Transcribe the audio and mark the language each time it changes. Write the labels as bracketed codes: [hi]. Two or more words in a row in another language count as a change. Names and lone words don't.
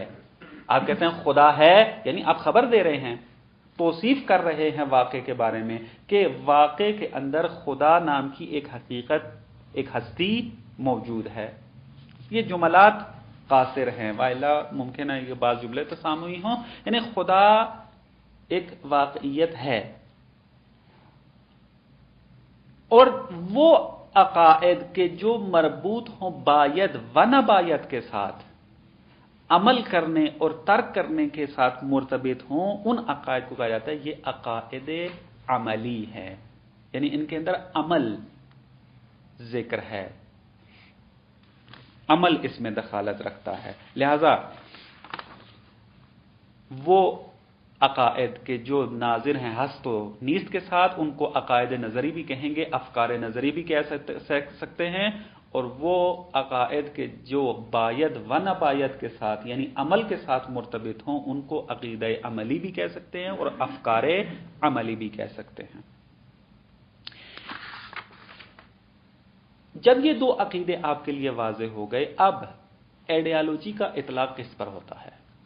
[ur] آپ کہتے ہیں خدا ہے، یعنی آپ خبر دے رہے ہیں، توصیف کر رہے ہیں واقعے کے بارے میں کہ واقعے کے اندر خدا نام کی ایک حقیقت، ایک ہستی موجود ہے۔ یہ جملات قاصر ہیں، وائلا ممکن ہے یہ بعض جملے تسامحی ہوں، یعنی خدا ایک واقعیت ہے۔ اور وہ عقائد کے جو مربوط ہوں [fa] باید و نباید [ur] کے ساتھ، عمل کرنے اور ترک کرنے کے ساتھ مرتبط ہوں، ان عقائد کو کہا جاتا ہے یہ عقائد عملی ہے، یعنی ان کے اندر عمل ذکر ہے، عمل اس میں دخالت رکھتا ہے۔ لہذا وہ عقائد کے جو ناظر ہیں [fa] ہست و نیست [ur] کے ساتھ، ان کو عقائد نظری بھی کہیں گے، افکار نظری بھی کہہ سکتے ہیں، اور وہ عقائد کے جو [fa] باید و نباید [ur] کے ساتھ یعنی عمل کے ساتھ مرتبط ہوں، ان کو عقیدہ عملی بھی کہہ سکتے ہیں اور افکار عملی بھی کہہ سکتے ہیں۔ جب یہ دو عقیدے آپ کے لیے واضح ہو گئے، اب ایڈیالوجی کا اطلاق کس پر ہوتا ہے؟